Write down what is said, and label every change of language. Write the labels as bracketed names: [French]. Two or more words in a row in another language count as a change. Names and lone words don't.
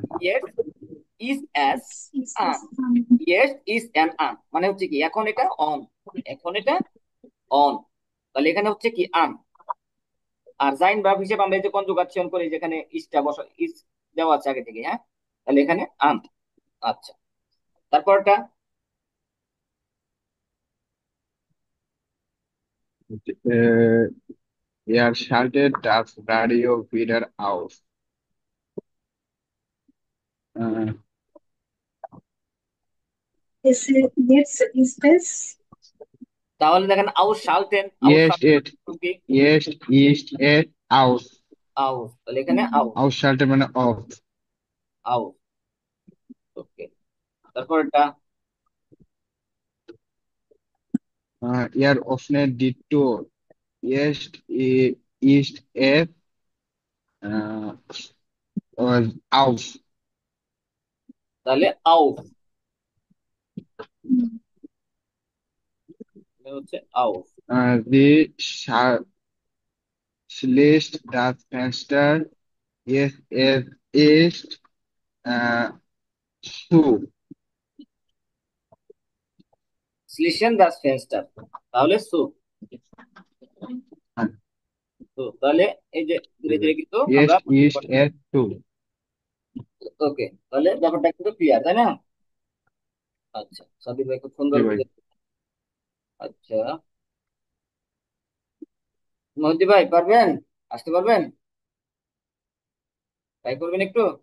[German] es ist es an, es ist an an, [Bangla] মানে হচ্ছে কি এখন এটা অন, এখন এটা অন। তাহলে এখানে হচ্ছে কি আন। আর জাইন ভার্ব হিসেবে আমরা এই যে কনজুগাচ্যন করি, যেখানে ইজটা বসা, ইজ দেওয়া আছে আগে থেকে, হ্যাঁ। তাহলে এখানে আন। আচ্ছা, তারপরটা [German] Äh, er schaltet das Radio wieder aus. আহ, Es jetzt ist es [Bangla] তাহলে দেখেন আউশালতেন, [German] Jetzt আউশালতেন et, [Bangla] কি? [German] jetzt ist es aus. [Bangla] আউস, তাহলে এখানে আউস, Ausschalten মানে off. আউস। ওকে, তারপর এটা [German] Er öffnet die Tür. Jetzt ist es äh, auf. [Bangla] তাহলে আউস, এটা হচ্ছে আউস। [German] Sie schließt das Fenster. Es ist äh, zu. schließen das Fenster, [Bangla] তাহলে সু। তো তাহলে এই যে ধীরে ধীরে কিন্তু আমরা, [German] Jetzt ist es zu. [Bangla] ওকে, তাহলে ব্যাপারটা কিন্তু ক্লিয়ার, তাই না? আচ্ছা, সাদিক ভাই খুব জি সুন্দর ভাই। বুঝে। আচ্ছা, মহিদি ভাই পারবেন, আসতে পারবেন, ট্রাই করবেন একটু।